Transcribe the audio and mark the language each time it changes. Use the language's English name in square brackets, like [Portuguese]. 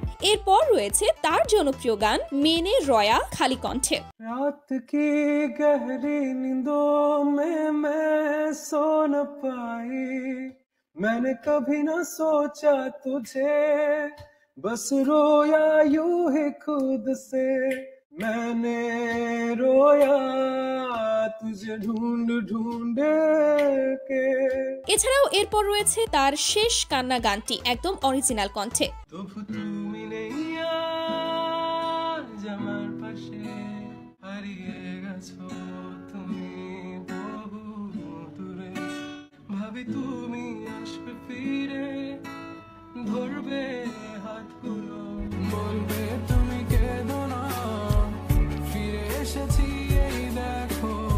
[Bangla] এরপর রয়েছে তার জনপ্রিয় গান মেনে রয়া খালি কণ্ঠে। [Hindi] रात की गहरी नींदों में मैं सो न पाई, मैंने कभी न सोचा तुझे, बस रोया यूं ही खुद से, मैंने रोया तुझे ढूंढ ढूंढ के। [Bangla] এছাড়াও এরপর রয়েছে তার শেষ কান্না গানটি একদম অরিজিনাল কণ্ঠে। তবু তুমি নেই আজ আমার পাশে, হারিয়ে গেছো তুমি বহু দূরে, ভাবি তুমি আসবে ফিরে, ধরবে হাতগুলো, বলবে তুমি কেঁদো না, ফিরে এসেছি এই দেখো।